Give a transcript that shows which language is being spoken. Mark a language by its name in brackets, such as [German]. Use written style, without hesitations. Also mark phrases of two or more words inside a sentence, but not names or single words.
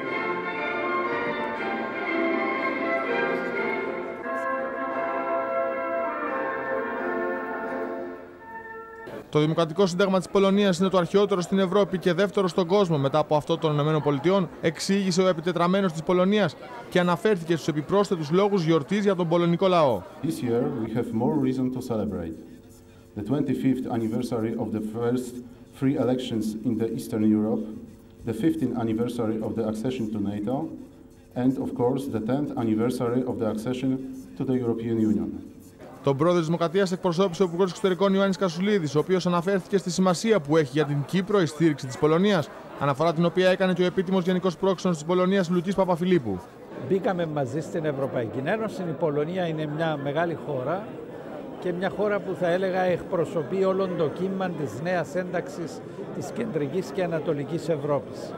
[Greek] Το Δημοκρατικό Σύνταγμα της Πολωνίας είναι το αρχαιότερο στην Ευρώπη και δεύτερο στον κόσμο μετά από αυτό των ΗΠΑ, εξήγησε ο επιτετραμένος της Πολωνίας και αναφέρθηκε στους επιπρόσθετους λόγους γιορτής για τον πολωνικό λαό. [English] This year we have more reason to celebrate the 25th anniversary of the first free elections in the Eastern Europe, the 15th anniversary of the accession to NATO, and of course the 10th anniversary of the accession to the European Union. [Greek] Τον πρόεδρο της Δημοκρατίας εκπροσώπησε ο Υπουργός Εξωτερικών Ιωάννης Κασουλίδης, ο οποίος αναφέρθηκε στη σημασία που έχει για την Κύπρο η στήριξη της Πολωνίας, αναφορά την οποία έκανε και ο επίτιμος Γενικός Πρόξενος της Πολωνίας Λουκής Παπαφιλίππου. Μπήκαμε μαζί στην Ευρωπαϊκή Ένωση. Η Πολωνία είναι μια μεγάλη χώρα και μια χώρα που θα έλεγα εκπροσωπεί όλο το κύμα της νέας ένταξης της κεντρικής και ανατολικής Ευρώπης.